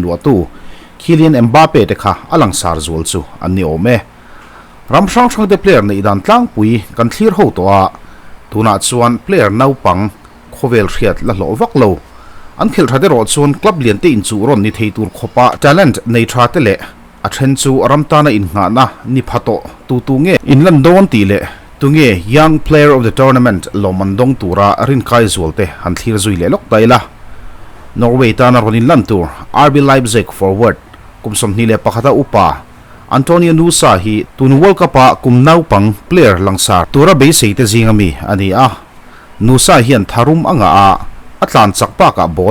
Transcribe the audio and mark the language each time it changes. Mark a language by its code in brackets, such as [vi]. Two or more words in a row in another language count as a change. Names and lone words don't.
[lus] luatu Kylian Mbappe te kha alang sar zul chu anni ome ramsang sang de player ni dan tlang pui kan thlir ho to a tuna chuan player naupang khovel hriat la lo vak lo an khel thade ro chuan club lian te in chu ron ni thei tur khopa talent nei tha te le a then chu ramtana in nga na ni phato tu nge in lan don ti le tunge [en] young player of the tournament [lus] lomandong tura rin kai zulte han thlir zui le lok taila Norway tana ronin lan tur RB Leipzig forward kumsom ni le pakhata upa Antonio Nusa hi tun World Cup a kumnau pang player langsar tura be seite zingami ani a Nusa hian tharum anga a atlan chakpa ka ball